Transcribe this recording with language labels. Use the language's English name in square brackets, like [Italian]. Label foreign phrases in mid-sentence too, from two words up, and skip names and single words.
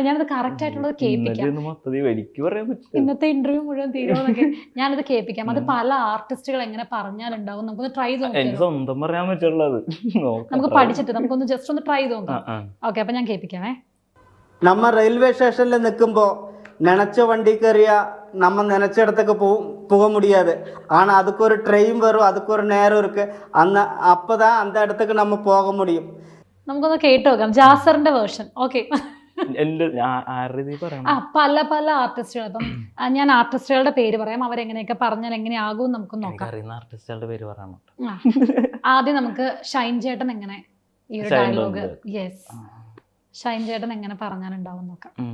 [Malayalam] ഞാനത് കറക്റ്റ് ആയിട്ടുള്ളത് കേൾപ്പിക്കാം. ഇന്നത്തെ ഇന്റർവ്യൂ മുഴുവൻ തീരുമെന്നൊക്കെ ഞാനത് കേൾപ്പിക്കാം. അത് പല ആർട്ടിസ്റ്റുകൾ എങ്ങനെ പറഞ്ഞാലുണ്ടാവും. നമുക്കൊന്ന് ട്രൈ ചെയ്ത് നമുക്ക് പഠിച്ചിട്ട് നമുക്കൊന്ന് ജസ്റ്റ് ഒന്ന് ട്രൈ ചെയ്ത് നോക്കാം. ഓക്കെ, അപ്പൊ ഞാൻ കേൾപ്പിക്കാമേ. നമ്മ റെയിൽവേ സ്റ്റേഷനിൽ നിൽക്കുമ്പോൾ നനച്ച വണ്ടി കയറിയ [Tamil] நம்ம நினச்ச இடத்துக்கு போக முடியாது. ஆனால் அதுக்கு ஒரு ட்ரெயின் வரும், அதுக்கு ஒரு நேரம் இருக்கு. அப்போ தான் அந்த இடத்துக்கு நம்ம போக முடியும். [Malayalam] നമുക്കൊന്ന് കേട്ട് നോക്കാം ജാസറിന്റെ വേർഷൻ. ഓക്കെ, പല പല ആർട്ടിസ്റ്റുകൾ. ഇപ്പം ഞാൻ ആർട്ടിസ്റ്റുകളുടെ പേര് പറയാം, അവരെങ്ങനെയൊക്കെ പറഞ്ഞാൽ എങ്ങനെയാകും നമുക്ക് നോക്കാം. ആദ്യം നമുക്ക് ഷൈൻ ചേട്ടൻ എങ്ങനെ ഈ ഒരു ഡയലോഗ്, യെസ്, ഷൈൻ ചേട്ടൻ എങ്ങനെ പറഞ്ഞാലുണ്ടാവും നോക്കാം.